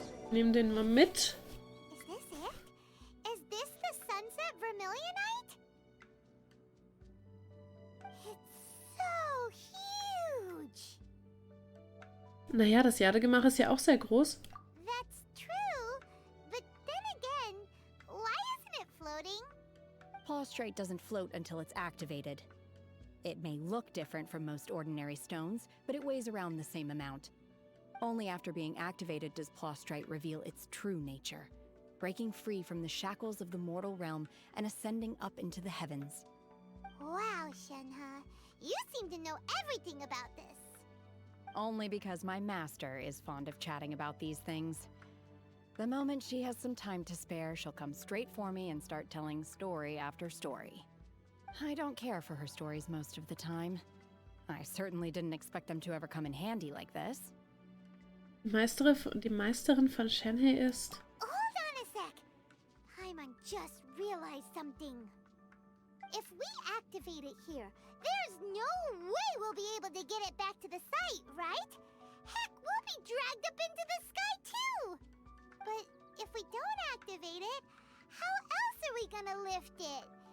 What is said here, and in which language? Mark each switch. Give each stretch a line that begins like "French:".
German: Nehmen den mal mit.
English: Is this it? Is this the sunset vermilionite? It's so huge.
German: Naja, das Jadegemach ist ja auch sehr groß.
English: That's true, but then again, why isn't it floating? Prostrate doesn't float until it's activated. It may look different from most ordinary stones, but it weighs around the same amount. Only after being activated does Prostrate reveal its true nature, breaking free from the shackles of the mortal realm and ascending up into the heavens. Wow, Shenhe, you seem to know everything about this. Only because my master is fond of chatting about these things. The moment she has some time to spare, she'll come straight for me and start telling story after story. I don't care for her stories most of the time. I certainly didn't expect them to ever come in handy like this.
German: Die Meisterin von Shenhe ist...
English: Hold on a sec. Paimon just realized something. If we activate it here, there's no way we'll be able to get it back to the site, right? Heck, we'll be dragged up into the sky too! But if we don't activate it, how else are we gonna lift it?